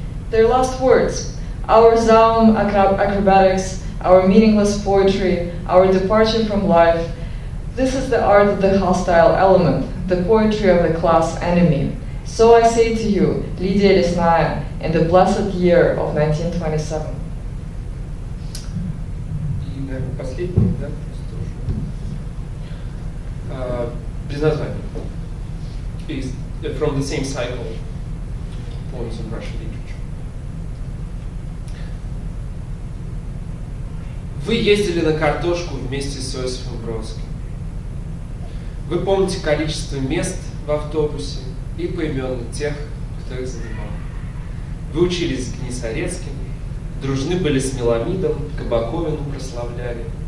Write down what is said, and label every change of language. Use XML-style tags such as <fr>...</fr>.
<en>Their last words, our Zaum acrobatics, our meaningless poetry, our departure from life, this is the art of the hostile element, the poetry of the class enemy. So I say to you, Lydia Lesnaya, in the blessed year of 1927.</en> <ru>И, наверное, последний, да, тоже. Без названия.</ru> <en>From the same cycle, poems in Russian literature.</en> <ru>Вы ездили на картошку вместе с Иосифом Бродским. Вы помните количество мест в автобусе и поименно тех, кто их занимал. Вы учились с Гнисарецким, дружны были с Меламидом, Кабаковину прославляли.</ru>